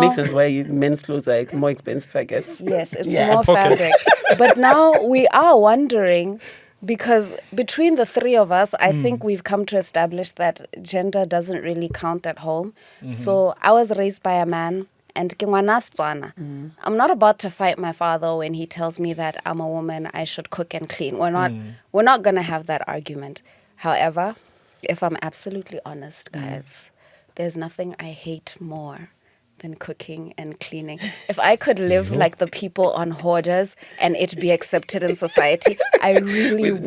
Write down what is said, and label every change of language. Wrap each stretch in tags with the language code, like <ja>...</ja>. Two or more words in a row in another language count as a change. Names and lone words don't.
<en>makes sense why men's clothes are like more expensive, I guess. Yes, it's Yeah. more Pockets. fabric. But now we are wondering, because between the three of us, I think we've come to establish that gender doesn't really count at home. So I was raised by a man, and</en> <tn>ke ngwana Setswana.</tn> <en>I'm not about to fight my father when he tells me that I'm a woman, I should cook and clean. We're not going to have that argument. However, if I'm absolutely honest, guys, there's nothing I hate more than cooking and cleaning. If I could live like the people on Hoarders and it be accepted in society, I really would.</en>